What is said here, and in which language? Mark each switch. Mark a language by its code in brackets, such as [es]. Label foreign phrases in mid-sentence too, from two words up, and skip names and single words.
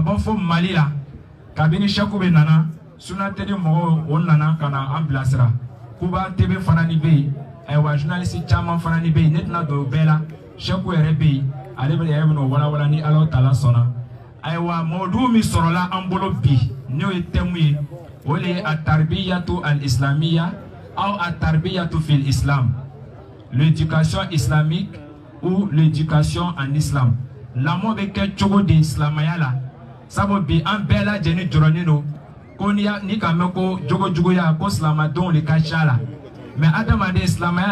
[bm] bɔ fo Mali la kabini Sheikh bɛ nana Suna TV mɔgɔw o nana ka na an bilasira Kuba TV fana ni bɛ yen ayiwa journaliste caman fana ni bɛ yen ne tɛna don o bɛɛ la Sheikh yɛrɛ bɛ yen ale bɛ yɛrɛ bɛna o walawala ni Ala Taala sɔnna ayiwa mɔdu min sɔrɔla an bolo bi n'o ye thème ye o de ye [ar] التربية الإسلامية أو التربية في الإسلام, [fr] l'éducation islamique ou l'éducation en islam. [bm] Lamɔ bɛ kɛ cogo di silamɛya la sabu bi an bɛɛ lajɛlen jɔrɔnen don ko ni ka mɛn ko jogojuguya ko silamɛdenw de ka ca la mais adamaden silamɛya